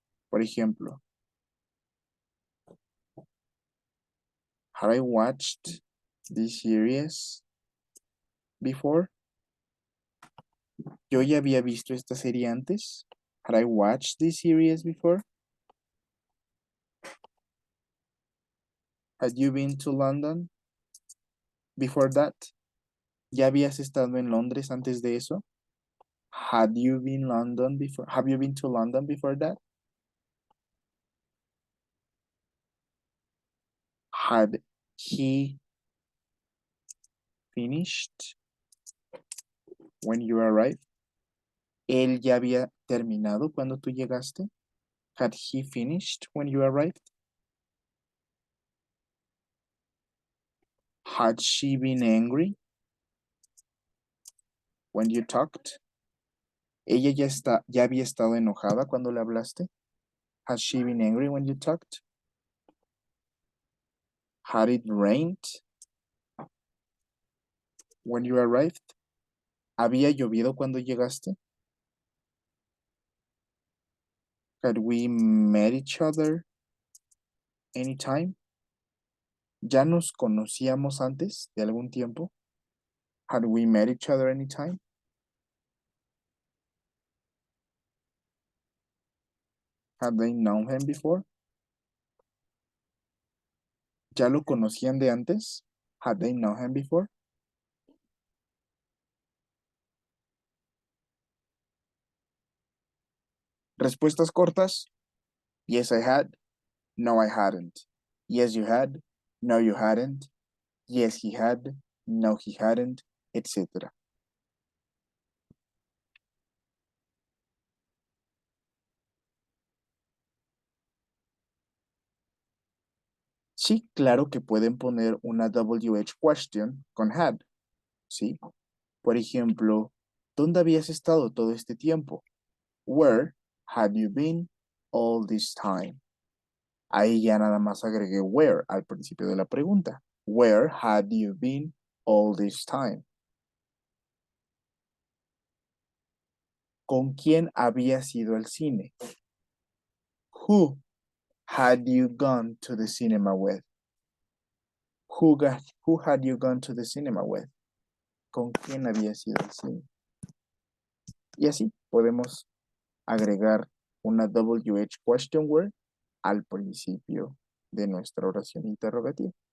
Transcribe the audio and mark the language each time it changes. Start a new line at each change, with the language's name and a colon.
Spanish: Por ejemplo,
English: had I watched this series before?
Spanish: Yo ya había visto esta serie antes.
English: Had I watched this series before? Had you been to London before that?
Spanish: ¿Ya habías estado en Londres antes de eso?
English: Had you been London before? Have you been to London before that? Had he finished when you arrived?
Spanish: ¿Él ya había terminado cuando tú llegaste?
English: Had he finished when you arrived? Had she been angry when you talked?
Spanish: ¿Ella ya había estado enojada cuando le hablaste?
English: Had she been angry when you talked? Had it rained when you arrived?
Spanish: ¿Había llovido cuando llegaste?
English: Had we met each other anytime?
Spanish: ¿Ya nos conocíamos antes de algún tiempo?
English: Had we met each other anytime? Had they known him before?
Spanish: ¿Ya lo conocían de antes?
English: Had they known him before?
Spanish: Respuestas cortas.
English: Yes, I had. No, I hadn't. Yes, you had. No, you hadn't. Yes, he had. No, he hadn't, etc.
Spanish: Sí, claro que pueden poner una WH question con had, ¿sí? Por ejemplo, ¿dónde habías estado todo este tiempo?
English: Where had you been all this time?
Spanish: Ahí ya nada más agregué where al principio de la pregunta.
English: Where had you been all this time?
Spanish: ¿Con quién habías ido al cine?
English: Who had you gone to the cinema with? Who had you gone to the cinema with?
Spanish: ¿Con quién habías ido al cine? Y así podemos agregar una WH question word al principio de nuestra oración interrogativa.